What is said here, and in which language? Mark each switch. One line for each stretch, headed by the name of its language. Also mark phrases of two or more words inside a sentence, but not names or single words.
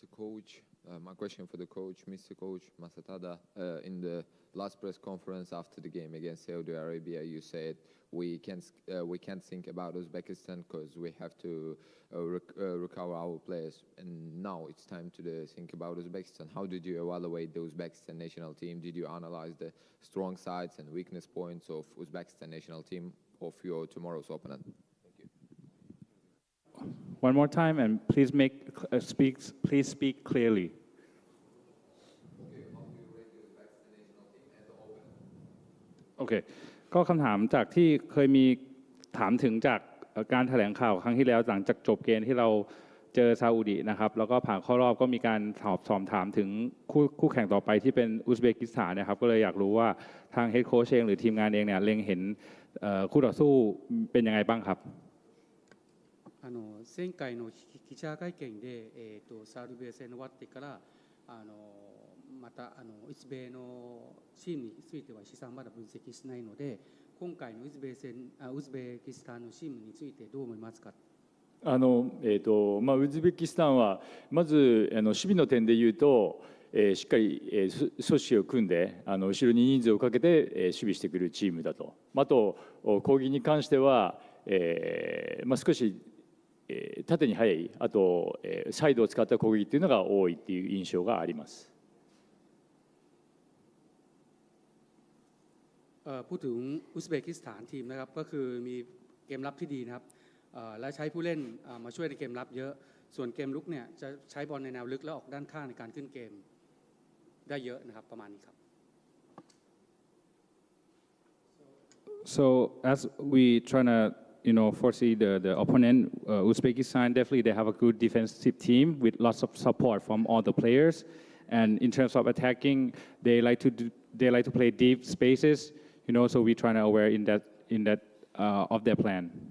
English: Coach, my question for the coach, Mr. Coach Maza Tha, in the last press conference after the game against Saudi Arabia, you said we can't think about Uzbekistan because we have to recover our players, and now it's time to think about Uzbekistan. How did you evaluate the Uzbekistan national team? Did you analyze the strong sides and weakness points of Uzbekistan national team of your tomorrow's opponent? Thank you. One more time, and please speak clearly. Okay.
Thai: ก็คำถามจากที่เคยมีถามถึงจากการแถลงข่าวครั้งที่แล้วหลังจากจบเกมที่เราเจอซาอุดินะครับแล้วก็ผ่านเข้ารอบก็มีการสอบถามถึงคู่แข่งต่อไปที่เป็นอุซเบกิสถานนะครับก็เลยอยากรู้ว่าทางเฮดโค้ชเองหรือทีมงานเองเนี่ยเล็งเห็นคู่ต่อสู้เป็นยังไงบ้างครับ
Japanese: 前回の記者会見でサウジベ戦終わってからまたウズベのチームについては石さんまだ分析しないので今回のウズベキスタンのチームについてどう思いますかウズベキスタンはまず守備の点でいうと、しっかり組織を組んで後ろに人数をかけて守備してくるチームだと。あと攻撃に関しては少し縦に速い、あとサイドを使った攻撃というのが多いっていう印象があります。
Thai: พูดถึงอุซเบกิสถานทีมนะครับก็คือมีเกมรับที่ดีนะครับและใช้ผู้เล่นมาช่วยในเกมรับเยอะส่วนเกมลุกเนี่ยจะใช้บอลในแนวลึกแล้วออกด้านข้างในการขึ้นเกมได้เยอะนะครับประมาณนี้ครับ
English: So as we trying to foresee the opponent, Uzbekistan definitely they have a good defensive team with lots of support from all the players, and in terms of attacking, they like to play deep spaces, so we trying to aware in that of their plan.